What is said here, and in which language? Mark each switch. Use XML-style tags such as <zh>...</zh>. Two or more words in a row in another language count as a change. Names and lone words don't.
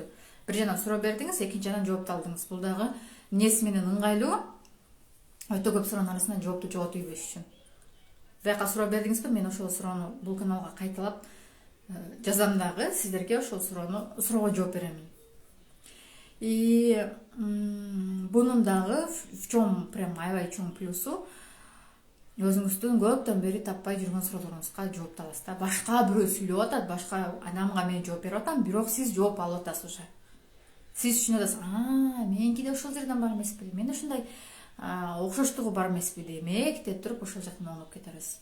<ky>Бир жана суроо бердиңиз, экинчи жана жоопту алдыңыз. Бул дагы эмнеси менен ыңгайлуу? Өтө көп суроонун арасынан жоопту жоготуйбуш үчүн. Бияка суроо бердиңизби, мен ошол суроону бул каналга кайталап жазам дагы, сиздерге ошол суроого жооп беремин. Бунун дагы</ky> <ru>в чем прям</ru> <ky>аябай чоң плюсу, өзүңүздүн көптөн бери таппай жүргөн суроолоруңузга жооп табасыз да. Башка бирөө сүйлөп атат, башка адамга мен жооп берип атам, бирок сиз жооп алып атасыз уже. Сиз түшүнүп атасыз, меники да ошол жерден бар эмеспи, мен ушундай окшоштугу бар эмеспи, демек деп туруп ошол жактан оңдоп кетерсиз.</ky>